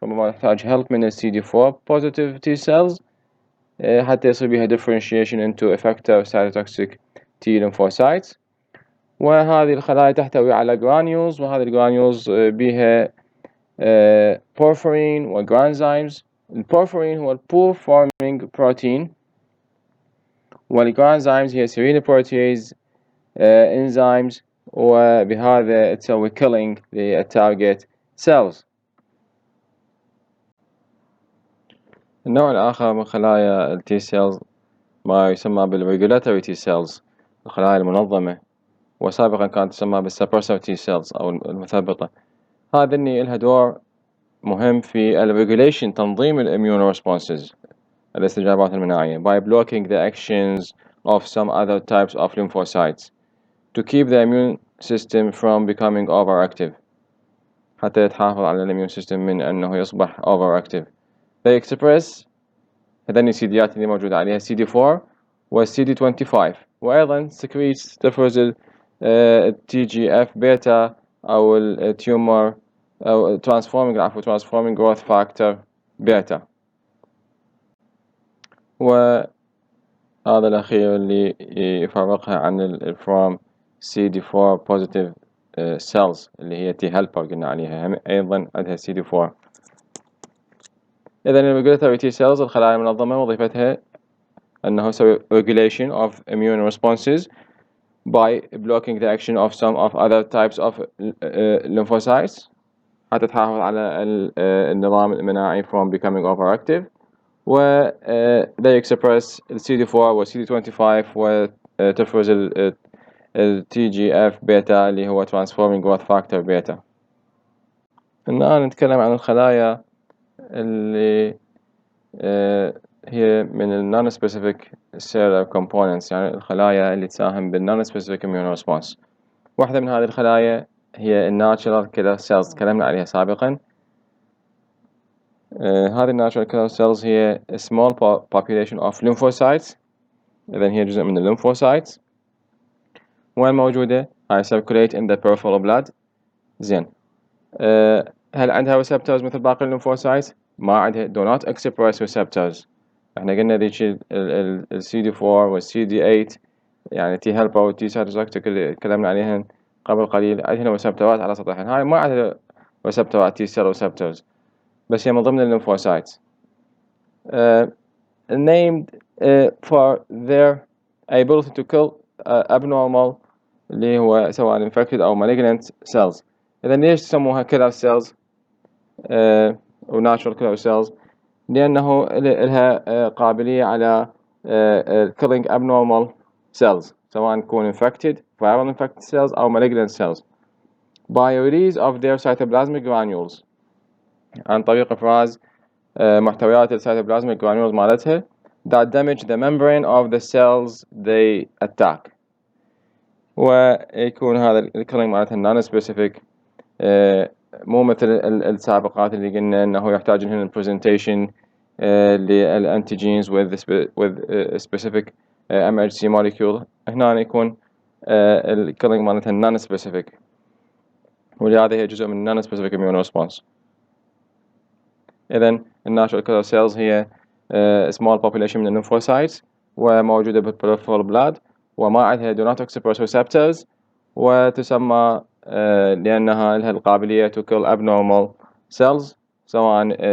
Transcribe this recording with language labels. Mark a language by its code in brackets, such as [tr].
[ar] ربما يحتاج [en] help من CD4 positive T cells [ar] حتى يصير بها [en] differentiation into effector cytotoxic T lymphocytes. [ar] وهذه الخلايا تحتوي على granules، وهذه الجرانيولز بها porphyrin وجرانزيمز. البورفرين هو البور forming بروتين، والجرانزيمز هي serine protease enzymes وبهذا تسوي killing للتارجت cells. النوع الآخر من خلايا ال T cells ما يسمى بالregulatory T cells، الخلايا المنظمة، وسابقا كانت تسمى بالsuppressor T cells أو المثبطة. هذه لها دور مهم [en] في الregulation، تنظيم immune responses، الاستجابات المناعية، by blocking the actions of some other types of lymphocytes to keep the immune system from becoming overactive، [ar] حتى تحافظ على [en] immune system من أنه يصبح overactive. they express [ar] هذين السيديات اللي موجودة عليها CD4 و CD25، وأيضا secretes تفرز TGF بيتا أو التيومر أو transforming growth factor بيتا. وهذا الأخير اللي يفرقها عن from CD4 positive cells اللي هي T helper قلنا عليها، أيضا عندها CD4. إذن الريجولاتوري T cells الخلايا المنظمة وظيفتها أنه يسوي [en] regulation of immune responses by blocking the action of some of other types of lymphocytes [ar] حتى تحافظ على النظام المناعي [en] from becoming overactive. [ar] و they express ال CD4 و CD25 وتفرز ال TGF بيتا اللي هو transforming growth factor بيتا. الآن نتكلم عن الخلايا اللي هي من ال non-specific cellular components، يعني الخلايا اللي تساهم بال non-specific immune response. واحدة من هذه الخلايا هي ال natural killer cells، تكلمنا عليها سابقا. [en] هذه ال natural killer cells هي a small population of lymphocytes، [ar] إذن هي جزء من [en] ال lymphocytes. [ar] وين موجودة؟ هاي [en] circulate in the peripheral blood. [ar] زين، هل عندها receptors مثل باقي الليمفوسايت؟ ما عندها. [en] do not express receptors. [ar] احنا قلنا ذيك ال CD4 وال CD8 يعني T helper و T cytotoxic اللي تكلمنا عليهن قبل قليل، عندهن receptors على سطحهن. هاي ما عندها receptors T cell receptors، بس هي من ضمن الليمفوسايت. [en] named for their ability to kill abnormal [ar] اللي هو سواء [en] infected أو malignant cells. [ar] إذا ليش تسموها [en] killer cells أو natural killer cells؟ لأنه لها قابلية على killing abnormal cells، سواء تكون infected viral infected cells أو malignant cells by release of their cytoplasmic granules، [ar] عن طريق إفراز محتويات [en] الcytoplasmic granules مالتها that damage the membrane of the cells they attack. [ar] ويكون هذا الكلينج مالتها non-specific، مو مثل السابقات اللي قلنا انه يحتاج هنا presentation للانتيجينز [en] with specific MHC molecule. [ar] هنا يكون الكلينج مالتها non-specific، ولهذا هي جزء من non-specific immune response. إذن الناتشورال killer cells هي small population من الليمفوسايتس وموجودة بالperipheral blood وما عندها [en] do not express receptors، [ar] وتسمى لأنها لها القابلية [en] to kill abnormal cells [ar] سواء